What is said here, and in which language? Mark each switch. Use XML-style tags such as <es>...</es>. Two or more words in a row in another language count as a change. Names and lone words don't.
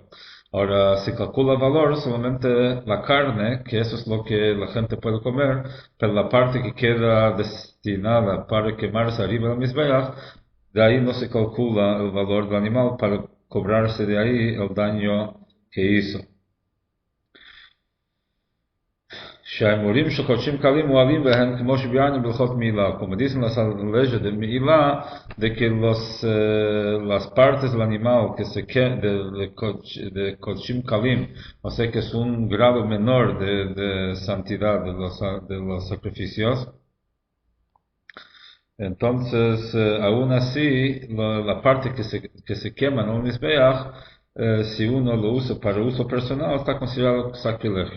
<es>Ahora, si calcula el valor, solamente la carne, que eso es lo que la gente puede comer, pero la parte que queda destinada para quemarse arriba del Mizbeach, de ahí no se calcula el valor del animal para cobrarse de ahí el daño que hizo.</es> <he>שהאמורים שחודשים קלים מועלים והם כמו שביארנו בהלכות מילה,</he> <es>como dicen las leyes de Milá, de que las partes del animal que se de</es> <he>קדשים קלים,</he> <es>o sea que es un grado menor de santidad de los sacrificios, entonces aún así la parte que se quema en un Mizbeach, si uno lo usa para uso personal, está considerado sacrilegio.</es>